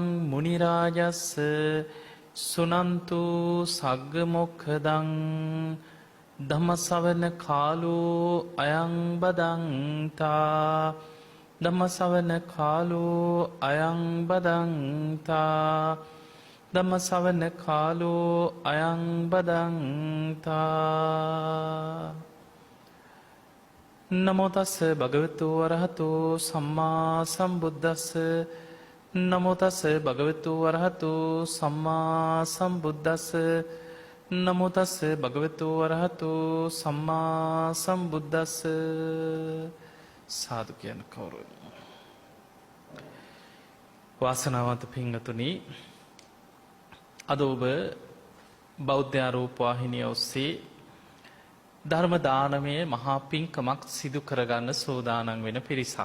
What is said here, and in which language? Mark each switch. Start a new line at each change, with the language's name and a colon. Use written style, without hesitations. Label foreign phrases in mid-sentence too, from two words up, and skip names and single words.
Pali: මුනි රාජස්ස සුනන්තු සග්ග මොක්ඛදං ධම්ම ශ්‍රවණ කාලෝ අයං බදන්තා ධම්ම ශ්‍රවණ කාලෝ අයං බදන්තා ධම්ම ශ්‍රවණ කාලෝ අයං බදන්තා. නමෝ තස්ස භගවතු වරහතෝ සම්මා සම්බුද්දස්ස නමෝ තස්ස භගවතු වරහතෝ සම්මා සම්බුද්දස්ස නමෝ තස්ස භගවතු වරහතෝ සම්මා සම්බුද්දස්ස.
Sinhala: සාදු කියන කවුරුද? වාසනාවන්ත පින්වතුනි, අද ඔබ බෞද්ධ රූපවාහිනිය ඔස්සේ ධර්ම දානමය මහා පින්කමක් සිදු කරගන්න සූදානම් වෙන පිරිසක්.